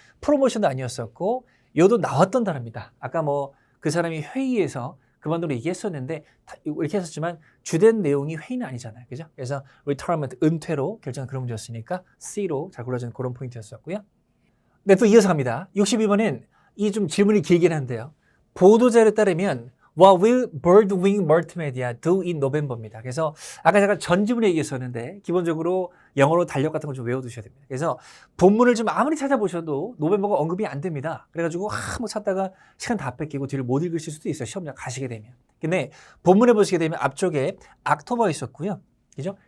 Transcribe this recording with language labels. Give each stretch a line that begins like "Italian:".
Korean: 프로모션도 아니었었고 요도 나왔던 단어입니다. 아까 뭐 그 사람이 회의에서 그만두로 얘기했었는데 이렇게 했었지만 주된 내용이 회의는 아니잖아요. 그죠? 그래서 retirement, 은퇴로 결정한 그런 문제였으니까 C로 잘 골라준 그런 포인트였었고요. 네, 또 이어서 갑니다. 62번은 이 좀 질문이 길긴 한데요. 보도자료에 따르면
English: What will Birdwing Multimedia do in November입니다.
Korean: 그래서 아까 제가 전지문에 얘기했었는데 기본적으로 영어로 달력 같은 걸 좀 외워두셔야 됩니다. 그래서 본문을 좀 아무리 찾아보셔도 노벤버가 언급이 안 됩니다. 그래가지고 뭐 찾다가 시간 다 뺏기고 뒤를 못 읽으실 수도 있어요. 시험장 가시게 되면. 근데 본문에 보시게 되면 앞쪽에 옥토버가 있었고요. 그죠?